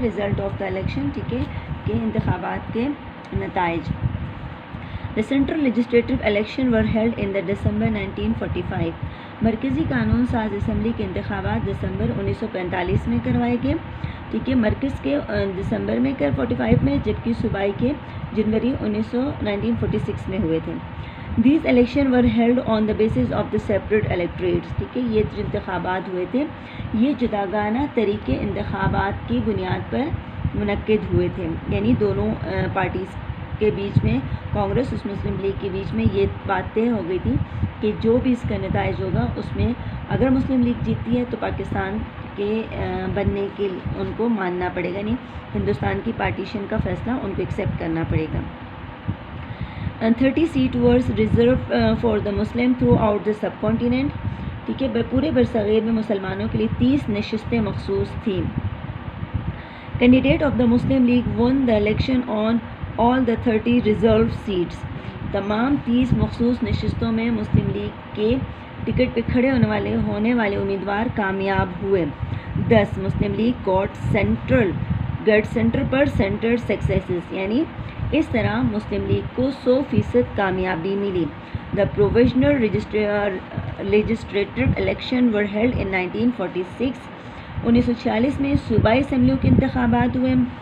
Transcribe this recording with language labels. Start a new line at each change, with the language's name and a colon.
English: result of the election,
Urdu: ٹھیک ہے، کہ انتخابات کے نتائج.
English: The Central Legislative Election were held in the December 1945.
Urdu: مرکزی قانون ساز اسمبلی کے انتخابات دسمبر 1945 میں کروائے گئے. ٹھیک ہے، مرکز کے دسمبر میں 45 میں، جبکہ صوبائی کے جنوری 1946 میں ہوئے تھے.
English: These elections were held on the basis of the separate electorates.
Urdu: ٹھیک ہے، یہ جو انتخابات ہوئے تھے یہ جداگانہ طریقے انتخابات کی بنیاد پر منعقد ہوئے تھے. یعنی دونوں پارٹیز کے بیچ میں، کانگریس اور مسلم لیگ کے بیچ میں یہ بات طے ہو گئی تھی کہ جو بھی اس کا نتائج ہوگا اس میں اگر مسلم لیگ جیتی ہے تو پاکستان کے بننے کے ان کو ماننا پڑے گا، نہیں ہندوستان کی پارٹیشن کا فیصلہ ان کو ایکسیپٹ کرنا پڑے گا.
English: 30 seats were reserved for the Muslim throughout the subcontinent.
Urdu: ٹھیک ہے، پورے برصغیر میں مسلمانوں کے لیے 30 نشستیں مخصوص تھیں.
English: Candidate of the Muslim League won the election on all the 30 reserved seats.
Urdu: تمام 30 مخصوص نشستوں میں مسلم لیگ کے ٹکٹ پہ کھڑے ہونے والے امیدوار کامیاب ہوئے. 10 مسلم لیگ
English: got centre پر centre successes,
Urdu: یعنی اس طرح مسلم لیگ کو 100% کامیابی ملی.
English: The provisional legislative election were held in 1946.
Urdu: 1946 میں صوبائی اسمبلیوں کے انتخابات ہوئے.